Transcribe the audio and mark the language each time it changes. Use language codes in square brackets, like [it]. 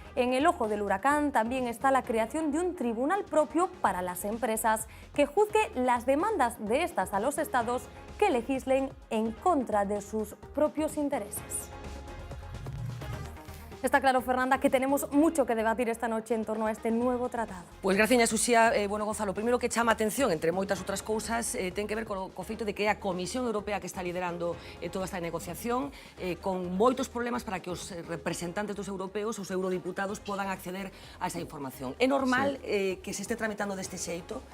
[es] En el ojo del huracán también está la creación de un tribunal propio para las empresas que juzgue las demandas de estas a los estados que legislen en contra de sus propios intereses. Está claro, Fernanda, que tenemos mucho que debatir esta noche en torno a este nuevo tratado. [gl] Pois graciña, Suxía. Bueno, Gonzalo, o primeiro que chama a atención, entre moitas outras cousas, ten que ver co feito de que é a Comisión Europea que está liderando toda esta negociación, con moitos problemas para que os representantes dos europeos, os eurodiputados, podan acceder a esa información. É normal que se este tramitando deste xeito?